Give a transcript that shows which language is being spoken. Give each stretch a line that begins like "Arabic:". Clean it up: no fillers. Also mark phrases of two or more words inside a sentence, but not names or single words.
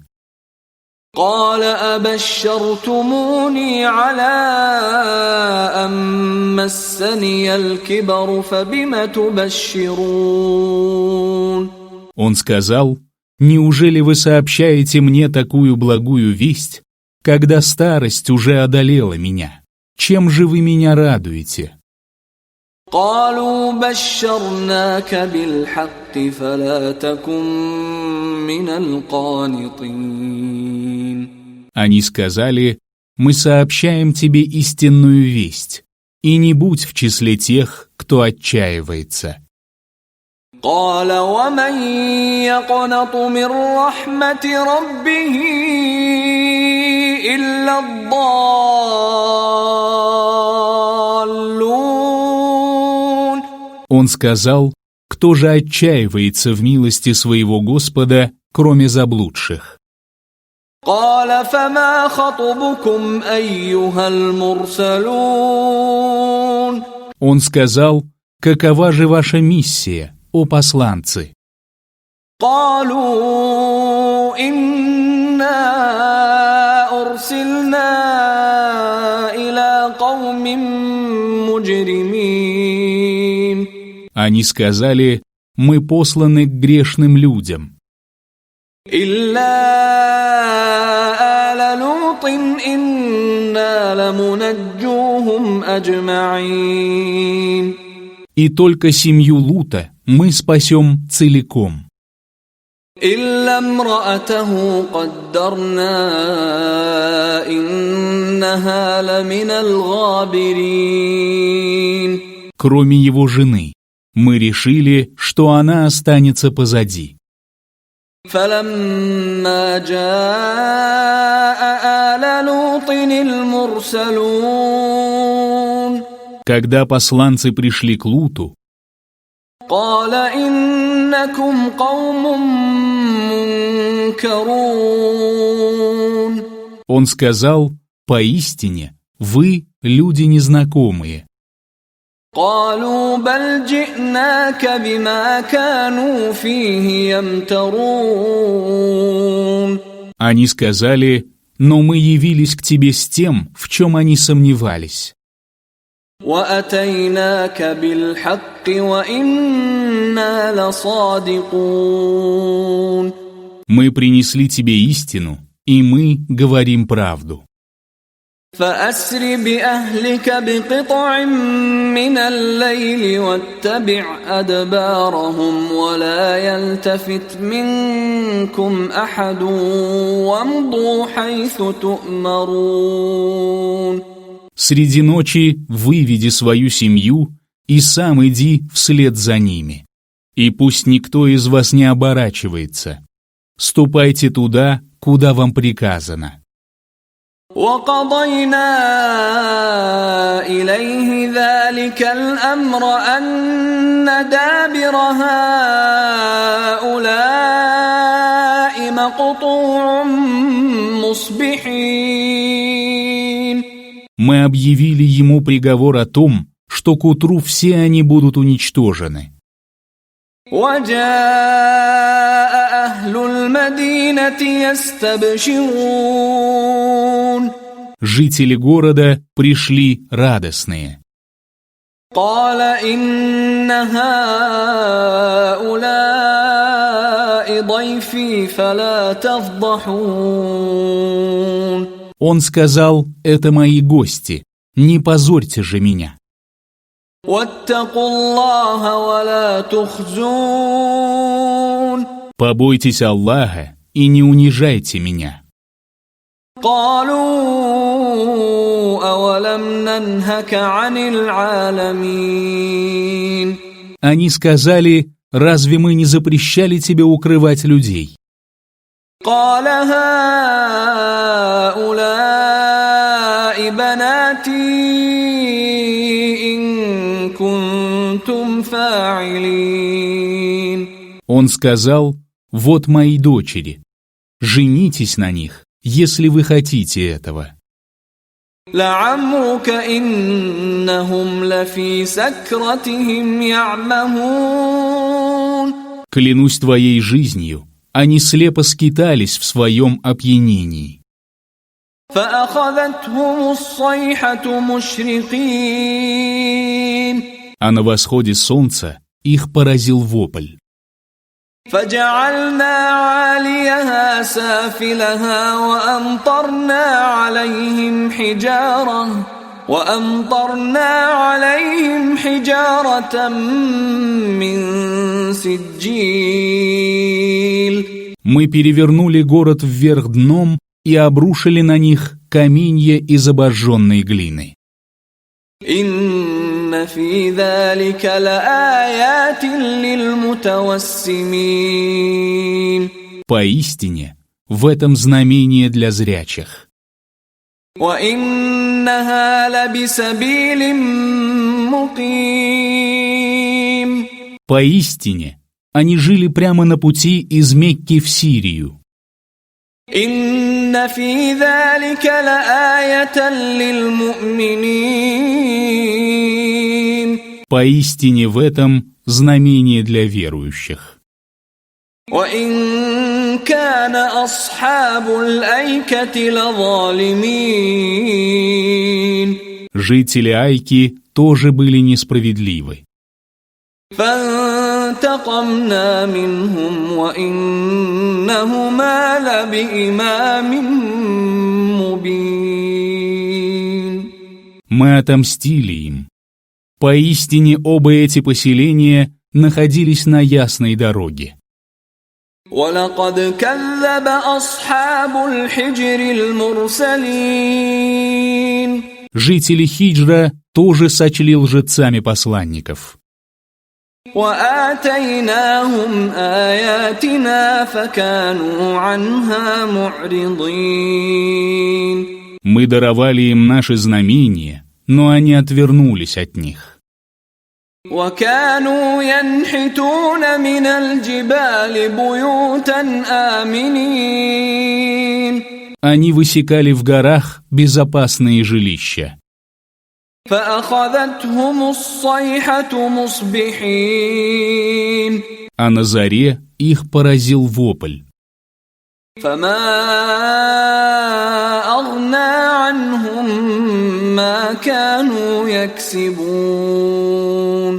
Arabic: قال أبشرتموني على أن مسني الكبر فبم تبشرون.
Russian: Он сказал: «Неужели вы сообщаете мне такую благую весть, когда старость уже одолела меня? Чем же вы меня радуете?»
Arabic: قالوا بشرناك بالحق فلا تكن من القانطين.
Russian: Они сказали: «Мы сообщаем тебе истинную весть, и не будь в числе тех, кто отчаивается».
Arabic: قال ومن يقنط من رحمة ربه إلا الضالون.
Russian: Он сказал: «Кто же отчаивается в милости своего Господа, кроме заблудших?»
Arabic: قال فما خطبكم أيها المرسلون.
Russian: Он сказал: «Какова же ваша миссия, о посланцы?»
Arabic: قالوا إنا أرسلنا إلى قوم مجرمين.
Russian: Они сказали: «Мы посланы к грешным людям».
Arabic: إلا آل لوط إنا لمنجوهم أجمعين.
Russian: И только семью Лута мы спасем целиком.
Arabic: إلا امرأته قدرنا إنها لمن الغابرين.
Russian: Кроме его жены, мы решили, что она останется позади.
Arabic: فلما جاء آل لوط المرسلون.
Russian: Когда посланцы пришли к Луту,
Arabic: قال إنكم قوم منكرون.
Russian: он сказал: «Поистине, вы люди незнакомые».
Arabic: قالوا بل جئناك بما كانوا فيه يمترون.
Russian: Они сказали: «Но мы явились к тебе с тем, в чем они сомневались.
Arabic: وأتيناك بالحق وإنا لصادقون.
Russian: Мы принесли тебе истину, и мы говорим правду».
Arabic: فأسر بأهلك بقطع من الليل واتبع أدبارهم ولا يلتفت منكم أحد وامضوا حيث تؤمرون.
Russian: Среди ночи выведи свою семью и сам иди вслед за ними. И пусть никто из вас не оборачивается. Ступайте туда, куда вам приказано.
Arabic: وقضينا إليه ذلك الأمر أن دابر هؤلاء مقطوع مصبحين.
Russian: Мы объявили ему приговор о том, что к утру все они будут уничтожены.
Arabic: وجاء أهل المدينة يستبشرون.
Russian: Жители города пришли радостные.
Arabic: قال إن هؤلاء ضيفي فلا تفضحون.
Russian: Он сказал: «Это мои гости, не позорьте же меня».
Arabic: واتقوا الله ولا تخزون.
Russian: Побойтесь Аллаха и не унижайте меня.
Arabic: قالوا أولم ننهك عن العالمين.
Russian: Они сказали: «Разве мы не запрещали тебе укрывать людей?»
Arabic: قال هؤلاء بناتي إن كنتم فاعلين.
Russian: Он сказал: «Вот мои дочери, женитесь на них, если вы хотите этого».
Arabic: لعمرك إنهم لفي سكرتهم يعمهون.
Russian: Клянусь твоей жизнью, они слепо скитались в своем опьянении.
Arabic: فأخذتهم الصيحة مشرقين.
Russian: А на восходе солнца их поразил вопль.
Arabic: فجعلنا عاليها سافلها وأمطرنا عليهم حجارة من سجيل.
Russian: Мы перевернули город вверх дном и обрушили на них каменья из обожженной глины.
Arabic: إن في ذلك لآيات للمتوسمين.
Russian: Поистине, в этом знамение для зрячих.
Arabic: وإنها لبسبيل مقيم.
Russian: Поистине, они жили прямо на пути из Мекки в Сирию.
Arabic: إن في ذلك لآية للمؤمنين.
Russian: Поистине в этом знамение для верующих.
Arabic: وإن كان أصحاب الأيكة لظالمين.
Russian: Жители Айки тоже были несправедливы.
Arabic: فانتقمنا منهم وإنهما لبإمام مبين.
Russian: Мы отомстили им. Поистине оба эти поселения находились на ясной дороге.
Arabic: ولقد كذب أصحاب الحجر المرسلين.
Russian: Жители Хиджра тоже сочли лжецами посланников.
Arabic: وآتيناهم آياتنا فكانوا عنها معرضين.
Russian: Мы даровали им наши знамения, но они отвернулись от них.
Arabic: وكانوا ينحتون من الجبال بيوتا آمنين.
Russian: Они высекали в горах безопасные жилища.
Arabic: فأخذتهم الصيحة مصبحين.
Russian: А на заре их поразил вопль.
Arabic: فما أغنى عنهم ما كانوا يكسبون.